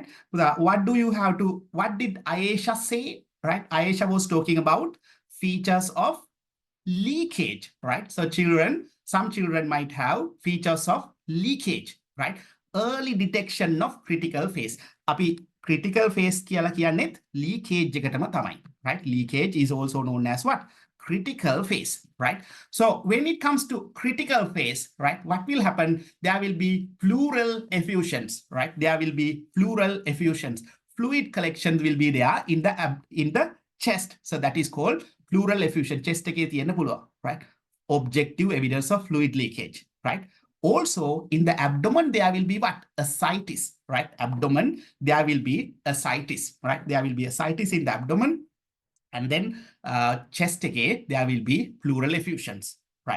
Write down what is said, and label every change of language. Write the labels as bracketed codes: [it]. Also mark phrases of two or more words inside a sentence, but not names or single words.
[en] What did Aisha say? Right? Aisha was talking about features of leakage, right? So some children might have features of leakage, right? Early detection of critical phase. [si] Api [en] critical phase [si] කියලා කියන්නේත් leakage එකටම තමයි, [en] right? Leakage is also known as what? Critical phase, right? So when it comes to critical phase, right, what will happen? There will be pleural effusions, right? There will be pleural effusions. Fluid collections will be there in the chest. So that is called pleural effusion. [si] Chest එකේ තියෙන්න පුළුවන්, [en] right? Objective evidence of fluid leakage, right? Also in the abdomen, there will be what? Ascites, right? Abdomen, there will be ascites, right? There will be ascites in the abdomen. And then chest again, there will be pleural effusions, right?